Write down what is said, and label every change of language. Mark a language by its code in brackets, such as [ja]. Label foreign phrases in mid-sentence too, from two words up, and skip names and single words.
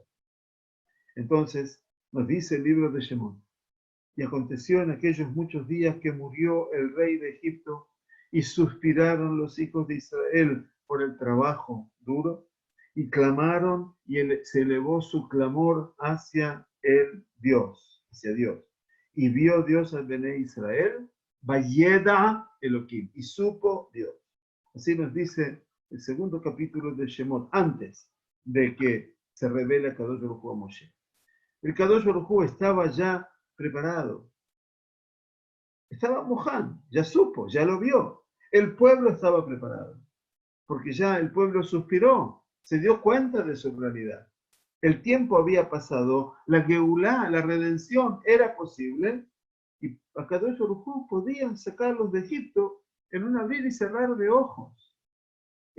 [es] Entonces, nos dice el libro de Shemot, y aconteció en aquellos muchos días que murió el rey de Egipto y suspiraron los hijos de Israel por el trabajo duro y clamaron y se elevó su clamor hacia Dios. Y vio Dios al [he] בני ישראל, וידע אלהים, [es] y supo Dios. Así nos dice el segundo capítulo de Shemot, antes de que se revele a [he] קדוש ברוך הוא [es] a Moshe. El [he] קדוש ברוך הוא [es] estaba ya preparado. Estaba Moján, ya supo, ya lo vio. El pueblo estaba preparado, porque ya el pueblo suspiró, se dio cuenta de su realidad. El tiempo había pasado, la Geulá, la redención era posible, y a [he] קדוש ברוך הוא [es] podían sacarlos de Egipto en un abrir y cerrar de ojos.